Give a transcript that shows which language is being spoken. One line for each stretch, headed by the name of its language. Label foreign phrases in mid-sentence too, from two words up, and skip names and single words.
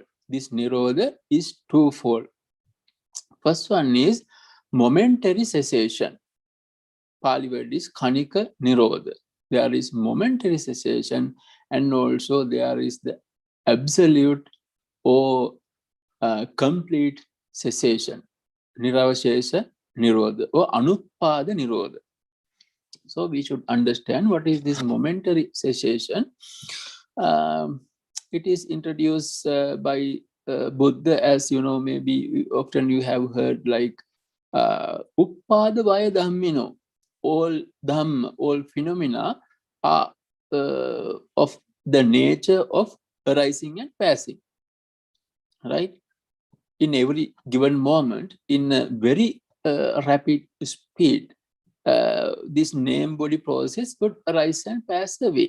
English: This nirodha is twofold. First one is momentary cessation. Pali word is
Pali: kanika nirodha.
English: There is momentary cessation, and also there is the absolute or complete cessation,
Pali: niravashesha nirodha or anuppada nirodha.
English: So we should understand what is this momentary cessation. It is introduced by Buddha, as you know, maybe often you have heard like
Pali: uppada vaya dhammino,
English: all dhamm, all phenomena are of the nature of arising and passing, right? In every given moment, in a very rapid speed, this name body process would arise and pass away.